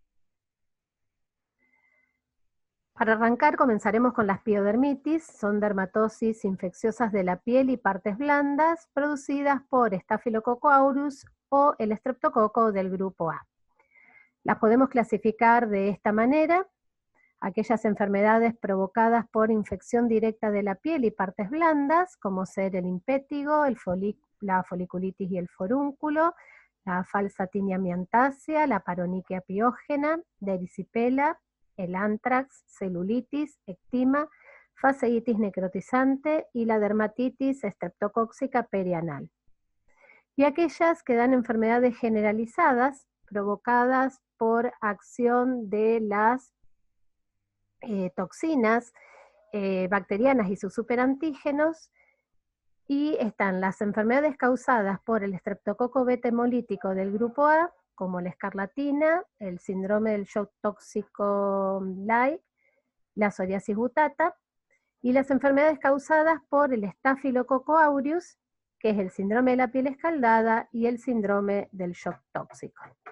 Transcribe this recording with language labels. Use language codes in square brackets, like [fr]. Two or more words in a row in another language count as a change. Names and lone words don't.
[es] Para arrancar comenzaremos con las piodermitis, son dermatosis infecciosas de la piel y partes blandas producidas por Staphylococcus aureus o el estreptococo del grupo A. Las podemos clasificar de esta manera: aquellas enfermedades provocadas por infección directa de la piel y partes blandas, como ser el impétigo, la foliculitis y el forúnculo, la falsa tinea amiantácea, la paronychia piógena, la erisipela, el antrax, celulitis, ectima, fasciitis necrotizante y la dermatitis estreptocóxica perianal. Y aquellas que dan enfermedades generalizadas provocadas por acción de las toxinas bacterianas y sus superantígenos, y están las enfermedades causadas por el estreptococo beta hemolítico del grupo A, como la escarlatina, el síndrome del shock tóxico light, la psoriasis butata, y las enfermedades causadas por el Staphylococcus aureus, que es el síndrome de la piel escaldada y el síndrome del shock tóxico.